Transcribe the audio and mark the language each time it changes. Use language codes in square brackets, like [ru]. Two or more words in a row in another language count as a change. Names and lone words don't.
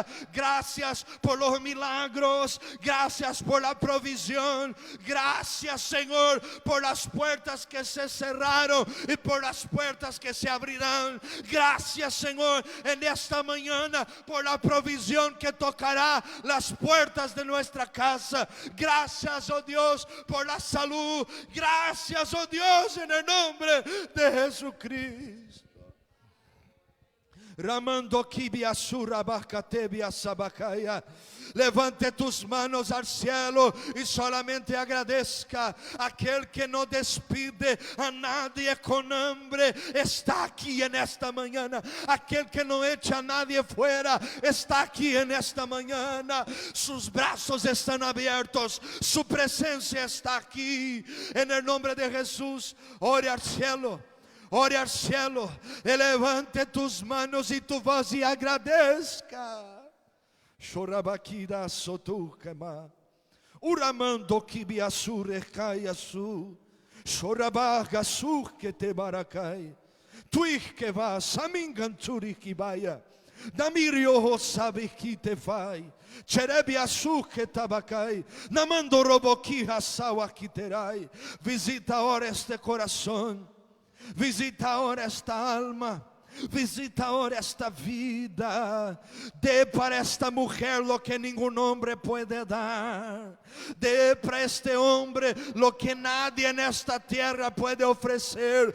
[es] Gracias por los milagros, gracias por la provisión, gracias, Señor, por las puertas que se cerraron y por las puertas que se abrirán. Gracias, Señor, en esta mañana por la provisión que tocará las puertas de nuestra casa. Gracias, oh Dios, por la salud. Gracias, oh Dios, en el nombre de Jesucristo. Ramando kibia surabacatebia sabacaya. Levante tus manos al cielo y solamente agradezca. Aquel que no despide a nadie con hambre está aquí en esta mañana. Aquel que no echa a nadie fuera está aquí en esta mañana. Sus brazos están abiertos, su presencia está aquí. En el nombre de Jesús, ore al cielo. Ore al cielo, levante tus manos y tu voz y agradezca. Chorabakira sotukema, uramando kibiasure kayasu, chorabaga surke te barakai, tuike va saminganturi kibaya, damirio hosabe kite fai. Cherebia suke tabakai, namando roboki hasawa kiterai. Visita ahora este corazón. Visita ahora esta alma, visita ahora esta vida. [pt] Dê para [es] esta mujer lo que ningún hombre puede dar. [pt] Dê para [es] este hombre lo que nadie en esta tierra puede ofrecer.